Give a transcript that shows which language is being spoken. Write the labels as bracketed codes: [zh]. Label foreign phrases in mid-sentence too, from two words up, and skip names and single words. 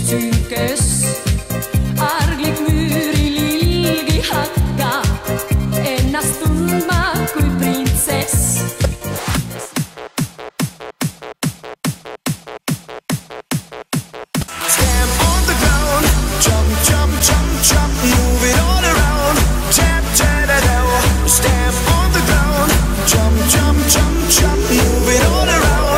[et] synkes, arglik müürililgi hakka ennast tundma kui printsess. [en] Stand on the ground, jump, jump, jump, jump, move it all around. Tap, tap, tap, tap. Stand on the ground, jump, jump, jump, jump, move it all around.